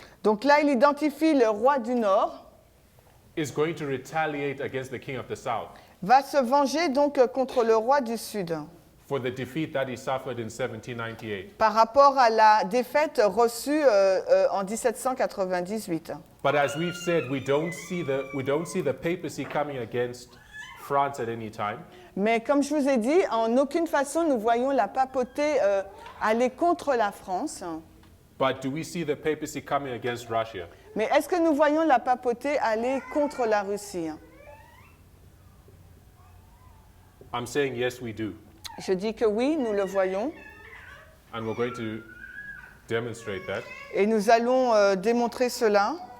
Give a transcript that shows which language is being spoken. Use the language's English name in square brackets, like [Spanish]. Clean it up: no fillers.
[French] donc là, il identifie le roi du Nord, [English] is going to retaliate against the king of the south [French] va se venger donc contre le roi du Sud [English] for the defeat that he suffered in 1798. [French] par rapport à la défaite reçue en 1798. [English] But as we've said, we don't see the papacy coming against France at any time. [French] Mais comme je vous ai dit, en aucune façon nous voyons la papauté aller contre la France. [English] But do we see the papacy coming against Russia? [French] Mais est-ce que nous voyons la papauté aller contre la Russie? [English] I'm saying yes, we do. [French] Je dis que oui, nous le voyons. [English] And we're going to demonstrate that. [French] Et nous allons démontrer cela.